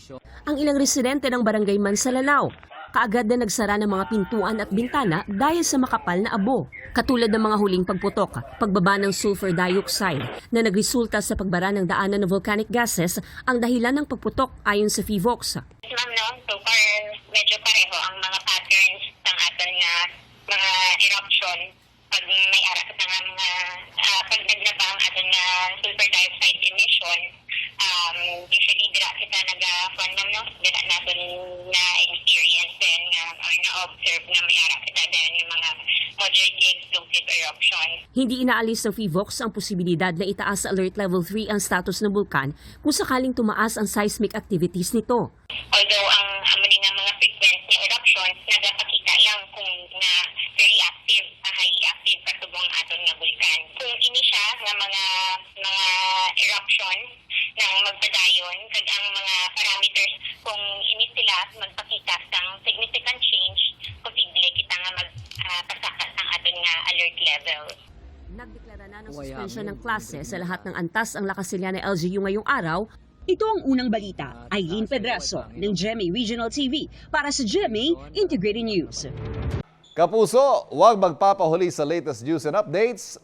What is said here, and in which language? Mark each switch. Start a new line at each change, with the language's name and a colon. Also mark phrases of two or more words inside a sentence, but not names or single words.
Filipino: Ang ilang residente ng barangay Mansalanao kaagad na nagsara ng mga pintuan at bintana dahil sa makapal na abo. Katulad ng mga huling pagputok, pagbaba ng
English: sulfur dioxide
Filipino: na nagresulta sa pagbara ng daanan ng
English: volcanic gases
Filipino: ang dahilan ng pagputok ayon sa PHIVOX.
English: Ma'am, no? So far,
Hiligaynon: medyo pareho ang mga patterns ng aton nga mga eruption pag may ara sa nga mga pag nagnaba ang aton nga
English: sulfur dioxide emission.
Hiligaynon: Usually dira kita naga-fund no? Dira natin na experience din nga or na-observe nga may ara kita din yung mga
English: moderate explosive eruption.
Filipino: Hindi inaalis ng PHIVOX ang posibilidad na itaas sa
English: Alert Level 3
Filipino: ang status ng bulkan kung sakaling tumaas ang
English: seismic activities
Filipino: nito.
Hiligaynon: Although ang amunin nga mga frequent na eruptions nagapakita lang kung na
English: very active, high active
Hiligaynon: kasubong aton nga bulkan. Kung ini siya nga mga eruption nang magpadayon kag ang mga parameters kung ini sila magpakita sang
English: significant change,
Hiligaynon: posible kita nga magpasakat ang aton nga
English: alert level.
Filipino: Nagdeklara na ng suspension ng klase sa lahat ng antas ang Lacasiliana LGU ngayong araw. Ito ang unang balita. Eileen Pedreso ng GMA Regional TV para sa GMA Integrated News. Kapuso, huwag magpapahuli sa
English: latest news and updates.